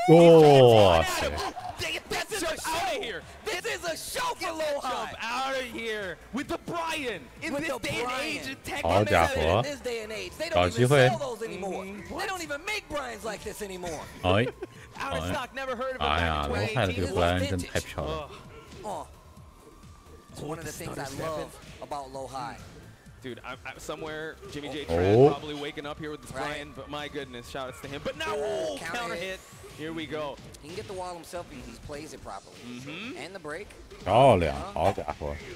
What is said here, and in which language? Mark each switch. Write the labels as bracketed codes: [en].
[en] Oh, this is a show here. This is a show for Low High. Out of here with the Brian in this day and age in Tekken. [zh] 好家伙， [en] this day and age, they don't even sell those anymore. They don't even make Brians like this anymore. 哎， Out of stock, never heard of it. [zh] 哎呀，low high 的这个布莱恩真的太漂亮了。 [en] It's one of the things I love about Low High. Dude, somewhere Jimmy J Tran probably waking up here with this Brian, but my goodness, shout outs to him. But now, counter hit. Here we go. He can get the wall himself if he plays it properly. And the break. [zh] 漂亮，好家伙。